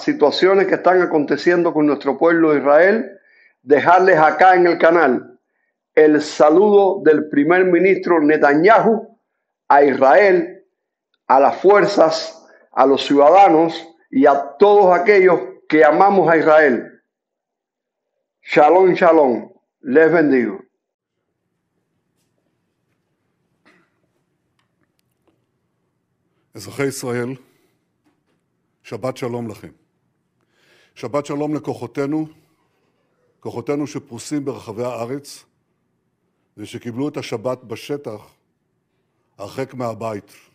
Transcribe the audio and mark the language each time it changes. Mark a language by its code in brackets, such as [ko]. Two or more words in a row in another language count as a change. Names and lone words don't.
[es] situaciones que están aconteciendo con nuestro pueblo de Israel, dejarles acá en el canal el saludo del primer ministro Netanyahu a Israel, a las fuerzas, a los ciudadanos y a todos aquellos que amamos a Israel. [he] שלום, שלום. [es] Les bendigo. [he] אזרחי ישראל, שבת שלום לכם. שבת שלום לכוחותינו, כוחותינו שפרוסים ברחבי הארץ ושקיבלו את השבת בשטח, הרחק מהבית.